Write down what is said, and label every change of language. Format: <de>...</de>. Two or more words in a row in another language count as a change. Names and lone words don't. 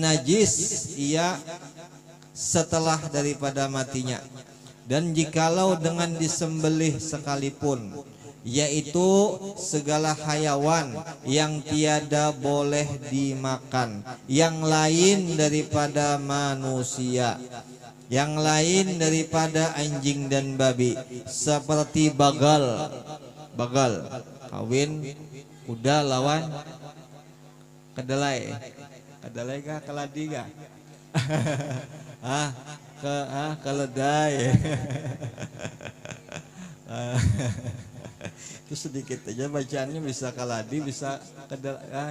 <id>najis ia setelah daripada matinya, dan jikalau dengan disembelih sekalipun, yaitu segala hayawan yang tiada boleh dimakan yang lain daripada manusia, yang lain daripada anjing dan babi,</id> <bjn>seperti bagal kawin kuda lawan kedelai kah keladi kah?</bjn> <id>Keledai. Itu sedikit aja bacaannya, bisa kaladi, bisa kedelai.</id>